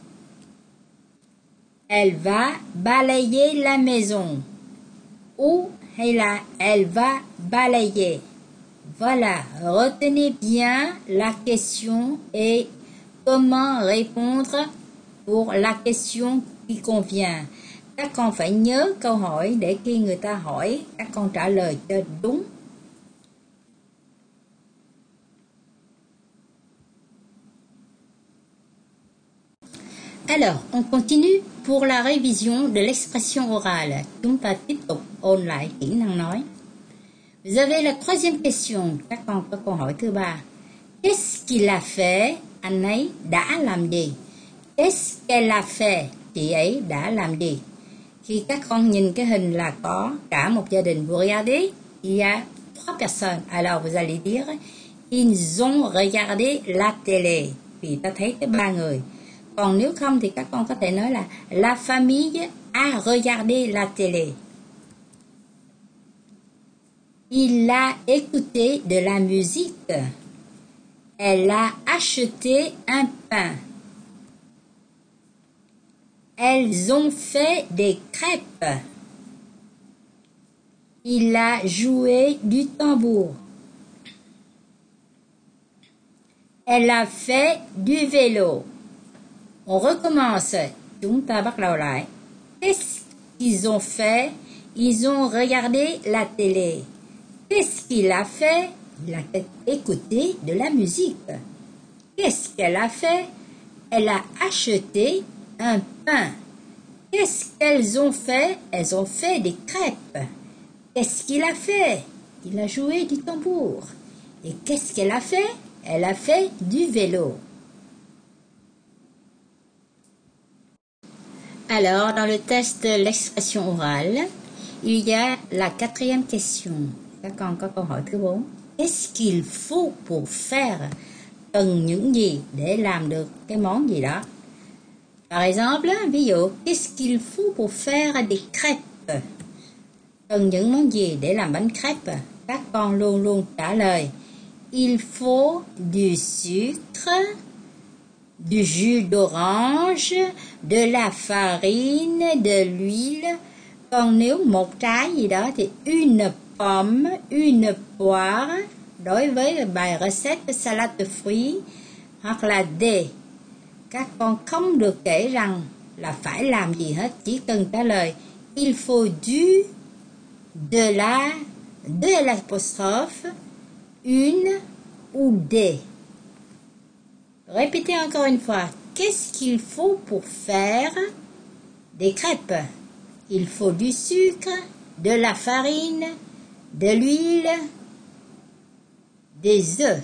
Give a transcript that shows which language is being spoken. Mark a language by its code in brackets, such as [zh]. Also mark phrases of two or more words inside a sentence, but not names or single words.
[fr] Elle va balayer la maison. Ou hay là elle va balayer. Voilà, retenez bien la question et comment répondre pour la question qui convient. [vi] Các con phải nhớ câu hỏi để khi người ta hỏi, các con trả lời cho đúng. [fr] Alors, on continue pour la révision de l'expression orale. [vi] Chúng ta tiếp tục ôn lại kỹ năng nói. [fr] Vous avez la troisième question. [vi] Các con có câu hỏi thứ 3. [fr] Qu'est-ce qu'il a fait? [vi] Anh ấy đã làm gì? [fr] Qu'est-ce qu'elle a fait? [vi] Chị ấy đã làm gì? Khi các con nhìn cái hình là có cả một gia đình. [fr] Vous regardez, il y a 3 personnes. Alors vous allez dire, ils ont regardé la télé. [vi] Vì ta thấy cái 3 người. Còn nếu không thì các con có thể nói là [fr] la famille a regardé la télé. Il a écouté de la musique. Elle a acheté un pain. Elles ont fait des crêpes. Il a joué du tambour. Elle a fait du vélo. On recommence. [vi] Chúng ta bắt đầu lại. [fr] Qu'est-ce qu'ils ont fait? Ils ont regardé la télé. Qu'est-ce qu'il a fait? Il a écouté de la musique. Qu'est-ce qu'elle a fait? Elle a acheté un pain. Qu'est-ce qu'elles ont fait? Elles ont fait des crêpes. Qu'est-ce qu'il a fait? Il a joué du tambour. Et qu'est-ce qu'elle a fait? Elle a fait du vélo. Alors, dans le test de l'expression orale, il y a la 4e question. [vi] Các con có câu hỏi thứ 4. [fr] Qu'est-ce qu'il faut pour faire? [vi] Cần những gì để làm được cái món gì đó? [fr] Par exemple, [vi] ví dụ, [fr] qu'est-ce qu'il faut pour faire des crêpes? [vi] Cần những món gì để làm bánh crêpe? các con luôn luôn trả lời [fr] il faut du sucre, du jus d'orange, de la farine, de l'huile. [vi] Còn nếu một trái gì đó thì [fr] une pomme, une poire. [vi] Đối với bài [fr] recette salade de fruits [vi] hoặc là des, các con không được kể rằng là phải làm gì hết, chỉ cần trả lời [fr] il faut du, de l'apostrophe, une ou des. Répétez encore une fois. Qu'est-ce qu'il faut pour faire des crêpes? Il faut du sucre, de la farine, de l'huile, des œufs.